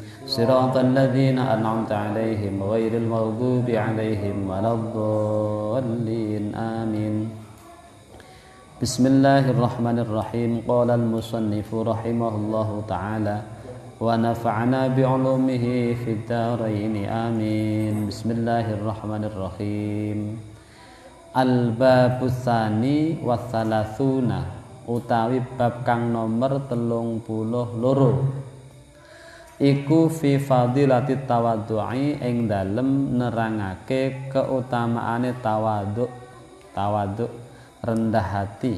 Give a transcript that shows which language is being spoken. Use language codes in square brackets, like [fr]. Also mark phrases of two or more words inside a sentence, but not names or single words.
[ar] صراط الذين أنعمت عليهم غير المغضوب عليهم ولا الضالين. آمين. بسم الله الرحمن الرحيم قال المصنف رحمه الله تعالى ونفعنا بعلومه في الدارين. آمين. بسم الله الرحمن الرحيم. الباب الثاني والثلاثون, [jv] utawi bab kang nomor 32 iku [ar] في فضيلة التواضع, [jv] ing dalem nerangake keutamaane tawadhu [id] rendah hati.